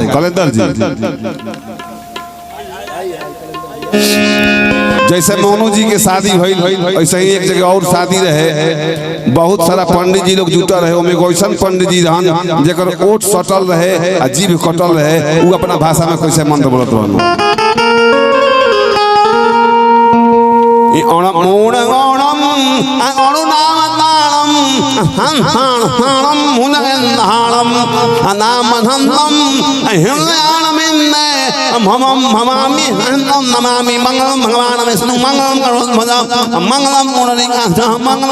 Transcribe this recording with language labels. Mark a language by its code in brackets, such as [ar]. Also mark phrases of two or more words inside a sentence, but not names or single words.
[bho] कलेंदर जी जैसे मोनू जी के शादी हुई ऐसे ही एक जगह और शादी रहे, बहुत सारा पंडित जी लोग जुटल रहे, ओमे वैसन पंडित जी रहन जेकर ओठ सटल रहे आ जीभ कटल रहे, वो अपना भाषा में कैसे मंत्र बोलत रहन। ई ओणम ओणम अणुनामतालम हं हं हं मुनगंधालम अनामनंदम अहिल्याणमिन्ने ममम ममामि हंतम नमामि मंगलम भगवान विष्णु मंगलम करोति मंगलम मुरलीकांत मंगलम।